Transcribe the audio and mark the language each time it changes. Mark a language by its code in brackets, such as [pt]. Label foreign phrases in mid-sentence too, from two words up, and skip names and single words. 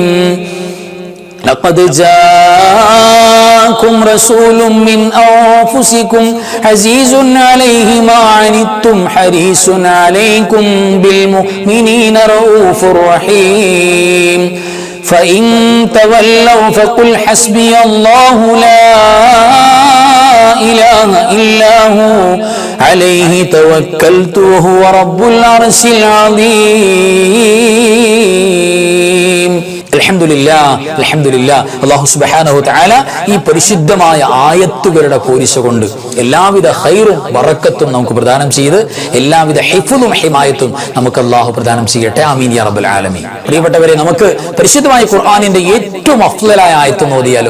[ar] لقد جاءكم رسول من أنفسكم عزيز عليه ما عنتم حريص عليكم بالمؤمنين رؤوف رحيم فإن تولوا فقل حسبي الله لا إله إلا هو عليه توكلت وهو رب العرش العظيم. الحمد لله. الحمد لله. الله سبحانه وتعالى [ml] ഈ പരിശുദ്ധമായ ആയത്തുകളുടെ പോരിശ കൊണ്ട് എല്ലാവിധ ഖൈറും ബറക്കത്തും നമുക്ക് പ്രദാനം ചെയ്ത് എല്ലാവിധ ഹിഫ്ളും ഹിമായത്തും നമുക്ക് അല്ലാഹു പ്രദാനം ചെയ്യട്ടെ. [ar] آمين يا رب العالمين. [ml] പ്രിയപ്പെട്ടവരെ, നമുക്ക് പരിശുദ്ധമായ ഖുർആനിന്റെ ഏറ്റവും അഫ്ളലായ ആയത്ത് ഓതിയാലോ?